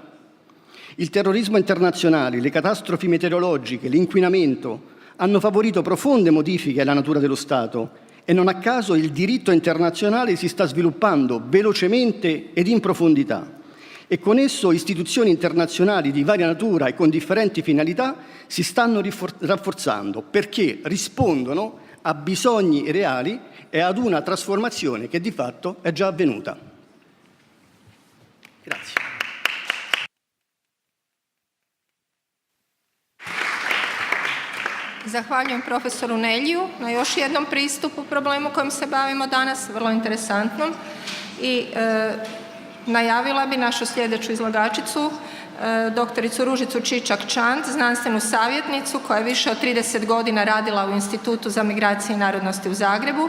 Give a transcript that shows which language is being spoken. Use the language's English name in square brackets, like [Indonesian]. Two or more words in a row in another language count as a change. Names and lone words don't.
[Italian] Il terrorismo internazionale, le catastrofi meteorologiche, l'inquinamento hanno favorito profonde modifiche alla natura dello Stato e non a caso il diritto internazionale si sta sviluppando velocemente ed in profondità e con esso istituzioni internazionali di varia natura e con differenti finalità si stanno rafforzando perché rispondono a bisogni reali e ad una trasformazione che di fatto è già avvenuta. Grazie. [Croatian] Zahvaljujem profesoru Neljiju na još jednom pristupu problemu kojim se bavimo danas, vrlo interesantnom. I najavila bi našu sljedeću izlagačicu, doktoricu Ružicu Čičak-Čant, znanstvenu savjetnicu koja je više od 30 godina radila u Institutu za migracije i narodnosti u Zagrebu.